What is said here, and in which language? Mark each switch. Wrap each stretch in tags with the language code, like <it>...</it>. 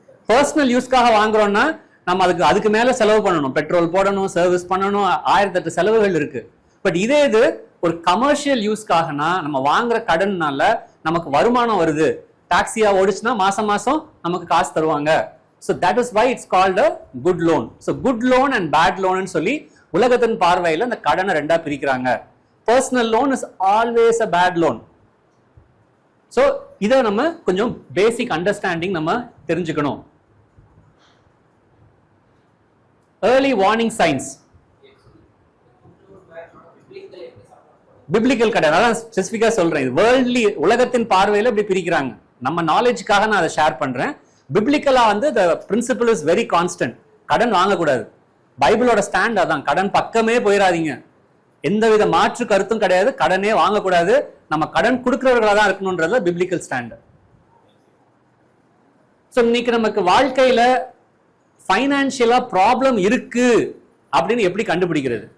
<ta>Personal யூஸ்க்காக வாங்குறோம்னா நம்ம அதுக்கு மேல செலவு பண்ணணும், பெட்ரோல் போடணும், சர்வீஸ் பண்ணணும், 1008 செலவுகள் இருக்கு. பட் இதே இது ஒரு கமர்ஷியல் யூஸ்க்காகனா நம்ம வாங்குற கடன்னால நமக்கு வருமானம் வருது, டாக்ஸியா ஓடிச்சுன்னா மாசம் மாசம் நமக்கு காசு தருவாங்க.</ta> <en>So that is why it's called a good loan. So good loan and bad loan</en> <ta>ன்னு சொல்லி உலகத்தின் பார்வையில இந்த கடனை 2ஆ பிரிக்கிறாங்க.</ta> <en>Personal loan is always a bad loan.</en> <ta>So இத நம்ம கொஞ்சம் பேசிக் அண்டர்ஸ்டாண்டிங் நம்ம தெரிஞ்சுக்கணும்.</ta> <en>Early warning signs.</en> <ta>பிப்ளிக்கல் கடன் அதான் ஸ்பெசிஃபிக்கா சொல்றேன். இது வேர்ல்ட்லி உலகத்தின் பார்வையில இப்படி பிரிக்கிறாங்க. நம்ம நாலேஜ்க்காக நான் அதை ஷேர் பண்றேன். பிப்ளிக்கலா வந்து</ta> <en>the principle is very constant.</en> <ta>கடன் வாங்கக்கூடாது. பைபிளோட ஸ்டாண்ட் அதான், கடன் பக்கமே போயிடாதீங்க, எந்தவித மாற்று கருத்தும் கிடையாது, கடனே வாங்கக்கூடாது, நம்ம கடன் கொடுக்கிறவர்களா தான் இருக்கணும்ன்றது பிப்ளிக்கல் ஸ்டாண்ட். ஸோ இன்னைக்கு நமக்கு வாழ்க்கையில ஃபைனான்சியலா ப்ராப்ளம் இருக்கு அப்படின்னு எப்படி கண்டுபிடிக்கிறது?</ta>